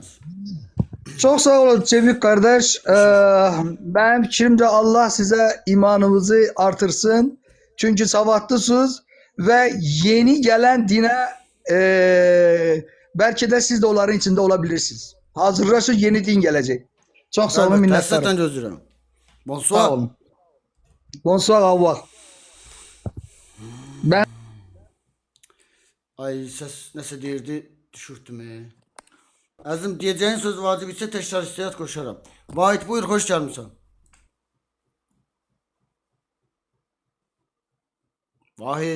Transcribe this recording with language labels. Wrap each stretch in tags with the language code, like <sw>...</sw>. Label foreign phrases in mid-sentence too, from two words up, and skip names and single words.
<tr>Çok sağ olun Cevik kardeş. Benim fikrimce Allah size imanınızı artırsın. Çünkü savatlısınız ve yeni gelen dine belki de siz de onların içinde olabilirsiniz. Hazırlaşın, yeni din gelecek. Çok sağ olun, minnettarım.</tr> <az>Həsrətən gözləyirəm. Bonsoir. Sağ olun.</az> <fr>Bonsoir, au revoir. Ben</fr> <az>Ay, səs nəsə deyirdi. düşürtdüm. Əzizim, deyəcəyin söz vacib isə təkrar istəyət qoşaram. Vahid, buyur, xoş gəlmişsən. Vahid.</az>